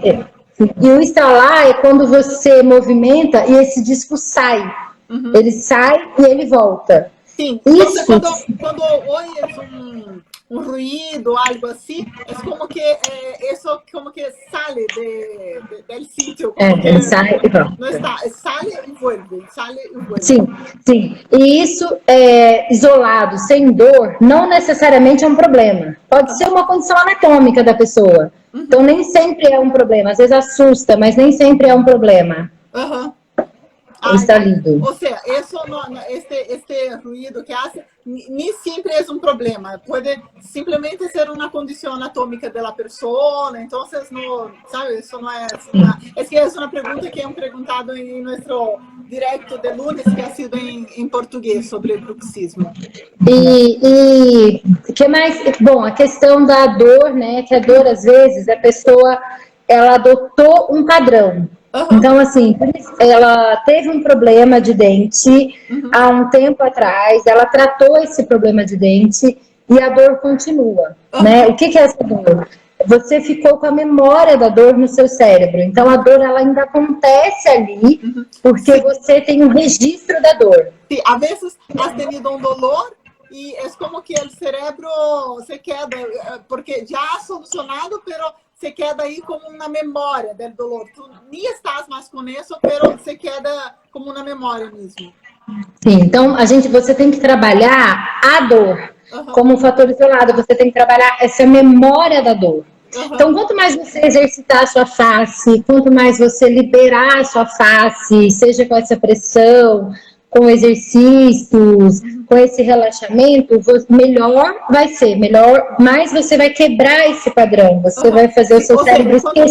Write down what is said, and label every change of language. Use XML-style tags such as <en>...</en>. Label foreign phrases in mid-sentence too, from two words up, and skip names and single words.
<pt>E o instalar é quando você movimenta e esse disco sai. Ele sai e ele volta. Sim, isso... quando ouves um ruído, algo assim, é como que isso como que sale do sítio. Ele sai e volta. Não está,</pt> <es>sale e vuelve, sale e vuelve.</es> <pt>Sim, sim. E isso, isolado, sem dor, não necessariamente é um problema. Pode ser uma condição anatômica da pessoa. Então, nem sempre é um problema. Às vezes assusta, mas nem sempre é um problema. Está lindo. Ou seja, este ruído que hace nem sempre é um problema. Pode simplesmente ser uma condição anatômica da pessoa. Então, não, sabe, isso não é... É que é uma pergunta que é perguntado em nosso</pt> <es>directo de lunes, que ha sido</es> <pt>em português, sobre bruxismo. E que mais? Bom, a questão da dor, né? Que a dor, às vezes, a pessoa, ela adotou um padrão. Então, assim, ela teve um problema de dente há um tempo atrás, ela tratou esse problema de dente e a dor continua, né? O que é essa dor? Você ficou com a memória da dor no seu cérebro. Então, a dor, ela ainda acontece ali, porque você tem um registro da dor. Sim, às vezes,</pt> <es>has tenido um dolor</es> <pt>e é como que o cérebro</pt> <es>se queda,</es> <pt>porque já</pt> <es>ha solucionado, pero se queda</es> <pt>aí como uma memória</pt> <es>do dolor.</es> <pt>Tu nem estás mais com isso,</pt> <es>pero se queda</es> <pt>como uma memória mesmo. Sim, então você tem que trabalhar a dor como um fator isolado. Você tem que trabalhar essa memória da dor. Então, quanto mais você exercitar a sua face, quanto mais você liberar a sua face, seja com essa pressão, com exercícios, com esse relaxamento, melhor vai ser, mais você vai quebrar esse padrão, você vai fazer o seu cérebro esquecer.</pt>